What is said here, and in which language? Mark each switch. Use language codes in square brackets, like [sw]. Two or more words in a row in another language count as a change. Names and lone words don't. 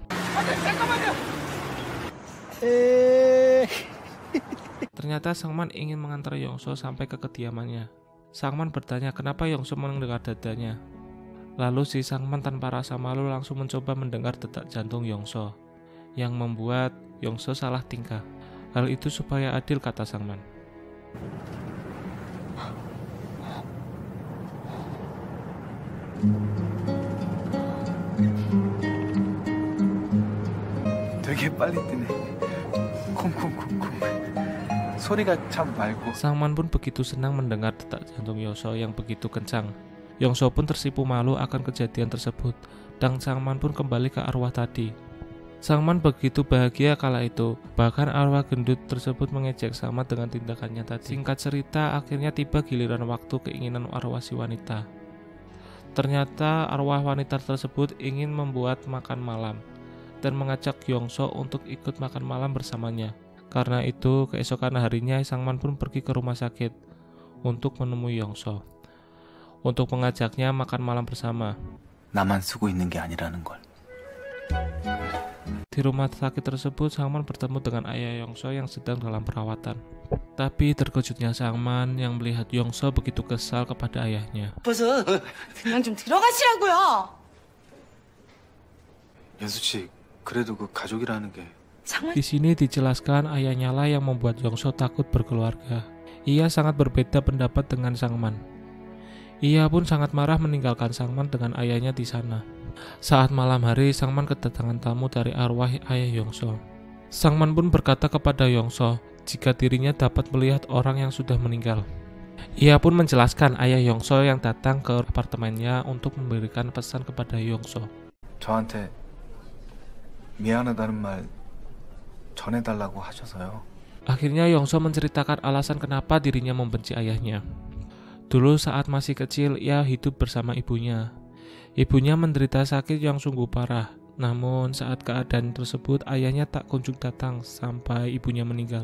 [id] Ternyata Sangman ingin mengantar Yongso sampai ke kediamannya. Sangman bertanya kenapa Yongso mendengar dadanya. Lalu si Sangman tanpa rasa malu langsung mencoba mendengar detak jantung Yongso, yang membuat Yongso salah tingkah. Hal itu supaya adil, kata Sangman. [ko] 되게 빨리 뛰네. 쿵쿵쿵쿵. 소리가 참 맑고. [id] Sangman pun begitu senang mendengar detak jantung Yongso yang begitu kencang. Yongso pun tersipu malu akan kejadian tersebut, dan Sangman pun kembali ke arwah tadi. Sangman begitu bahagia kala itu, bahkan arwah gendut tersebut mengejek Sangman dengan tindakannya tadi. Singkat cerita, akhirnya tiba giliran waktu keinginan arwah si wanita. Ternyata arwah wanita tersebut ingin membuat makan malam, dan mengajak Yongso untuk ikut makan malam bersamanya. Karena itu, keesokan harinya Sangman pun pergi ke rumah sakit untuk menemui Yongso, untuk mengajaknya makan malam bersama. [ko] 나만 쓰고 있는 게 아니라는 걸. [id] Di rumah sakit tersebut, Sangman bertemu dengan ayah Yongso yang sedang dalam perawatan. Tapi terkejutnya Sangman yang melihat Yongso begitu kesal kepada ayahnya. [ko] 벌써 그냥 좀 들어가시라고요. 연수 씨, 그래도 그 가족이라는 게. [id] Di sini dijelaskan ayahnya lah yang membuat Yongso takut berkeluarga. Ia sangat berbeda pendapat dengan Sangman. Ia pun sangat marah meninggalkan Sangman dengan ayahnya di sana. Saat malam hari, Sangman kedatangan tamu dari arwah ayah Yongso. Sangman pun berkata kepada Yongso jika dirinya dapat melihat orang yang sudah meninggal. Ia pun menjelaskan ayah Yongso yang datang ke apartemennya untuk memberikan pesan kepada Yongso. [ko] 저한테 미안하다는 말 전해달라고 하셔서요. [id] Akhirnya Yongso menceritakan alasan kenapa dirinya membenci ayahnya. Dulu saat masih kecil, ia hidup bersama ibunya. Ibunya menderita sakit yang sungguh parah. Namun saat keadaan tersebut, ayahnya tak kunjung datang sampai ibunya meninggal.